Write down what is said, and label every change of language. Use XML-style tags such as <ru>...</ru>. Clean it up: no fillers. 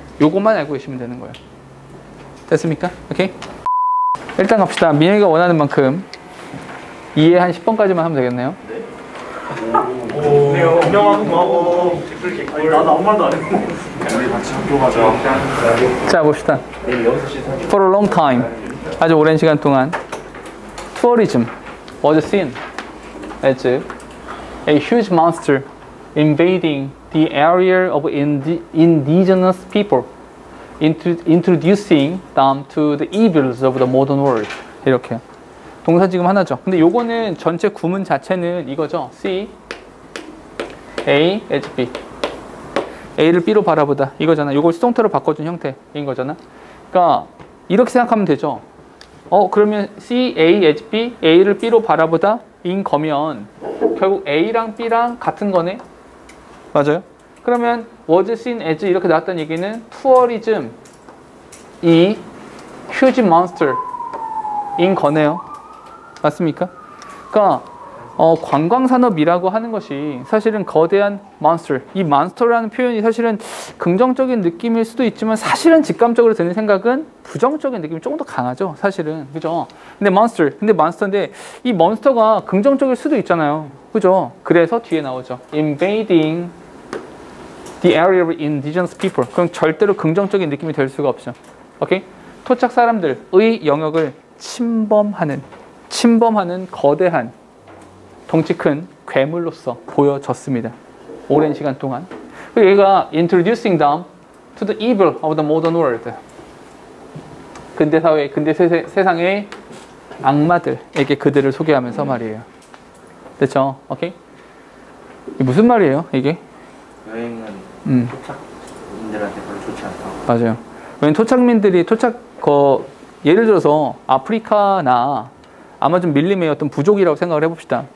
<ko>요것만 알고 계시면 되는 거예요. 됐습니까? 오케이? 일단 갑시다. 민혁이가 원하는 만큼 이해 한 10번까지만 하면 되겠네요. 네, 안녕하고 댓글 나도 아무 말도 안 했고 우리 같이 학교 가자. 자, 봅시다.</ko> <en>For a long time,</en> <ko>아주 오랜 시간 동안</ko> <en>tourism was seen as a huge monster invading the area of indigenous people, introducing them to the evils of the modern world.</en> <ko>이렇게. 동사 지금 하나죠. 근데 요거는 전체 구문 자체는 이거죠. C, A, H, B. A를 B로 바라보다. 이거잖아. 요걸 수동태로 바꿔준 형태인 거잖아. 그러니까 이렇게 생각하면 되죠. 그러면 C, A, H, B, A를 B로 바라보다 인 거면 결국 A랑 B랑 같은 거네. 맞아요? 그러면</ko> <en>was seen as</en> <ko>이렇게 나왔다는 얘기는 tourism 이</ko> <en>huge monster</en> <ko>인 거네요. 맞습니까? 그러니까 관광산업이라고 하는 것이 사실은 거대한 monster, 이 monster라는 표현이 사실은 긍정적인 느낌일 수도 있지만 사실은 직감적으로 드는 생각은 부정적인 느낌이 조금 더 강하죠. 사실은. 그죠? 근데 monster인데 이 monster가 긍정적일 수도 있잖아요. 그죠? 그래서 뒤에 나오죠.</ko> <en>invading the area of indigenous people.</en> <ko>그럼 절대로 긍정적인 느낌이 될 수가 없죠. 오케이? 토착 사람들의 영역을 침범하는 거대한 덩치 큰 괴물로서 보여졌습니다. 오랜 시간 동안. 그리고 얘가</ko> <en>introducing them to the evil of the modern world.</en> <ko>근대 사회, 근대 세상의 악마들에게 그들을 소개하면서 말이에요. 됐죠? 오케이? 이게 무슨 말이에요, 이게? 여행은 토착민들한테 별로 좋지 않다. 맞아요. 왜냐면 토착민들이 예를 들어서 아프리카나 아마존 밀림의 어떤 부족이라고 생각을 해봅시다.</ko>